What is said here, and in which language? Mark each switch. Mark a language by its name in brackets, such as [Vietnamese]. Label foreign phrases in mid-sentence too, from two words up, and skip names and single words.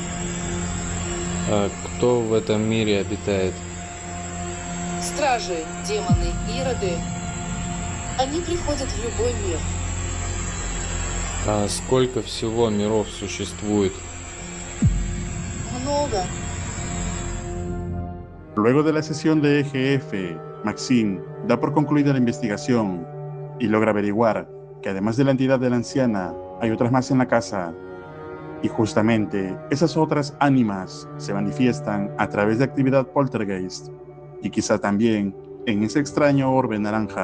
[Russian] А кто в этом мире обитает? Стражи, демоны, ироды. Они приходят в любой мир. А сколько всего миров sуществует? Много. [Spanish] Luego de la sesión de EGF, Maxine da por concluida la investigación y logra averiguar que además de la entidad de la anciana, hay otras más en la casa. Y justamente esas otras ánimas se manifiestan a través de actividad poltergeist y quizá también en ese extraño orbe naranja.